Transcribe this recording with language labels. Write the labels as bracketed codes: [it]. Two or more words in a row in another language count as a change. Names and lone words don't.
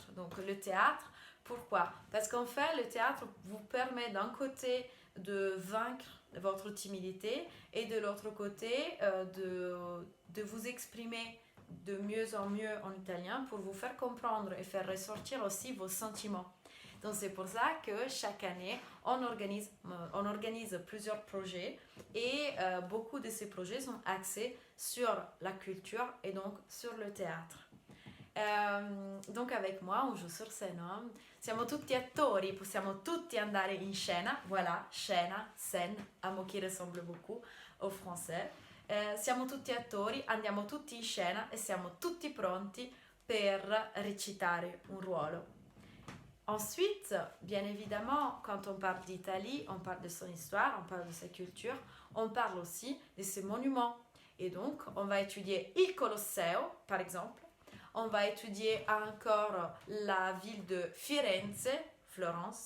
[fr] Donc le théâtre, pourquoi? Parce qu'en fait, le théâtre vous permet d'un côté de vaincre votre timidité et de l'autre côté de vous exprimer de mieux en mieux en italien pour vous faire comprendre et faire ressortir aussi vos sentiments. Donc c'est pour ça que chaque année, on organise plusieurs projets et beaucoup de ces projets sont axés sur la culture et donc sur le théâtre. Donc avec moi, on joue sur scène. [it] Siamo tutti attori, possiamo tutti andare in scena. [fr] Voilà, scène, un mot qui ressemble beaucoup au français. [it] Siamo tutti attori, andiamo tutti in scena e siamo tutti pronti per recitare un ruolo. [fr] Ensuite, bien évidemment, quand on parle d'Italie, on parle de son histoire, on parle de sa culture, on parle aussi de ses monuments. Et donc, on va étudier il Colosseo, par exemple. On va étudier encore la ville de Firenze, Florence.